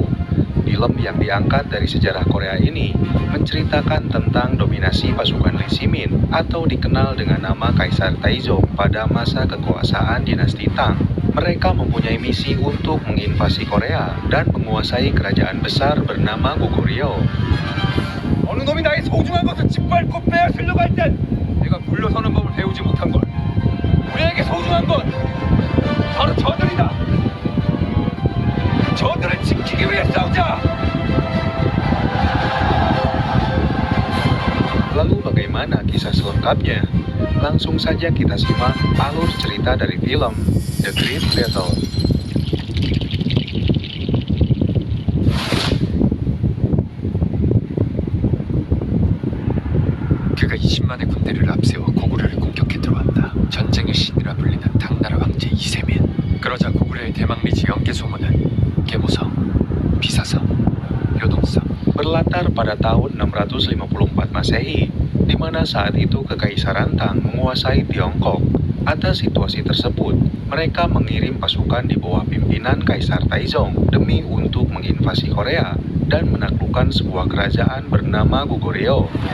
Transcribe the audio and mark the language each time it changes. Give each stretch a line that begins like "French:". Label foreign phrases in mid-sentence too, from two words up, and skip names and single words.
Indonesian: Film yang diangkat dari sejarah Korea ini menceritakan tentang dominasi pasukan Lee Simin atau dikenal dengan nama Kaisar Taizong pada masa kekuasaan dinasti Tang. Mereka mempunyai misi untuk menginvasi Korea dan menguasai kerajaan besar bernama Goguryeo.
Korean: 어느 놈이 나의 소중한 것을 짓밟고 빼앗으려고 할 땐 내가 물러서는 법을 배우지 못한 걸. 우리에게 소중한 건 바로 저들이다. 저들을 지키기 위해 싸우자.
Indonesian: Lalu bagaimana kisah selengkapnya? Langsung saja kita simak alur cerita dari film The Great Battle.
Korean: 그가 20만의 군대를 앞세워 고구려를 공격해 들어왔다. 전쟁의 신이라 불리는 당나라 황제 이세민. 그러자 고구려의 대망리지 영계 소문은 계모성, 비사성, 요동성.
Indonesian: Berlatar pada tahun 654 Masehi, di mana saat itu Kekaisaran Tang menguasai Tiongkok. Atas situasi tersebut, mereka mengirim pasukan di bawah pimpinan Kaisar Taizong demi untuk menginvasi Korea dan menaklukkan sebuah kerajaan bernama Goguryeo.